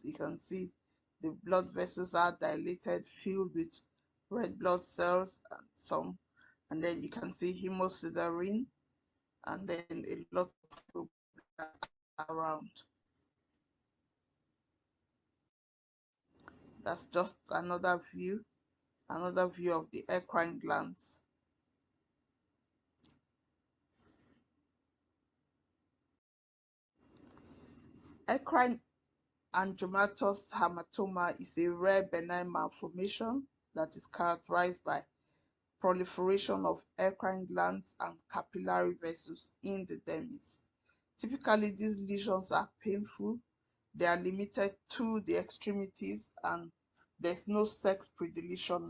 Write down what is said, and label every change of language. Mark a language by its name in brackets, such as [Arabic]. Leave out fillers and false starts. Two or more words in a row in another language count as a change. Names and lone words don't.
[English] You can see the blood vessels are dilated, filled with red blood cells and some, and then you can see hemosiderin, and then a lot of around. That's just another view of the eccrine glands. Eccrine angiomatous hamartoma is a rare benign malformation that is characterized by proliferation of eccrine glands and capillary vessels in the dermis. Typically, these lesions are painful. They are limited to the extremities, and there's no sex predilection.